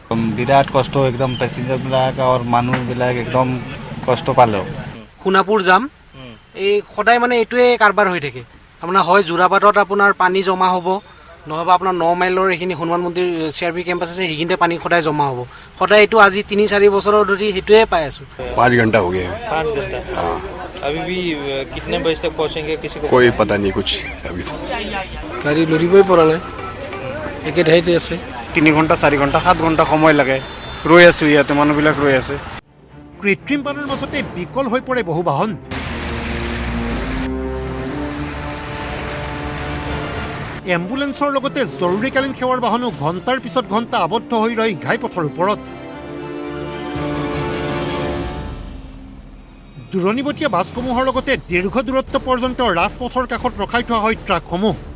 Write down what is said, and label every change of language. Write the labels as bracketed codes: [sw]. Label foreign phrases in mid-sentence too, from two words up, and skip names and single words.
[as] বিৰাট কষ্ট একদম পেচেঞ্জাৰবিলাক আৰু মানুহবিলাক একদম কষ্ট পালেও সোণাপুৰ যাম এই সদায় মানে এইটোৱে কাৰবাৰ হৈ থাকে আপোনাৰ হয় জোৰাবাটত আপোনাৰ পানী জমা হ'ব নহ'বা আপোনাৰ ৯ মাইলৰ এইখিনি হনুমান মন্দিৰ CRP কেম্পাছ আছে সেইখিনিতে পানী সদায় জমা হ'ব সদায় এইটো আজি ৩-৪ বছৰৰ ধৰি সেইটোৱে পাই আছোঁ [hi] 5 घंटा हो गया है 5 घंटा हाँ अभी भी कितने बजे तक पहुंचेंगे किसी को कोई पता नहीं कुछ अभी तो [as] গাড়ী লৰিবই পৰা নাই একে ঠাইতে আছে ৩ ঘণ্টা ৪ ঘণ্টা ৭ ঘণ্টা সময় লাগে ৰৈ আছোঁ ইয়াতে মানুহবিলাক ৰৈ আছে কৃত্ৰিম বানৰ মাজতে বিকল হৈ পৰে বহু বাহন এম্বুলেন্সৰ লগতে জৰুৰীকালীন সেৱাৰ বাহনো ঘণ্টাৰ পিছত ঘণ্টা আবদ্ধ হৈ ৰয় ঘাইপথৰ ওপৰত দূৰণিবতীয়া বাছসমূহৰ লগতে দীৰ্ঘ দূৰত্ব পৰ্যন্ত ৰাজপথৰ কাষত ৰখাই থোৱা হয় ট্ৰাকসমূহ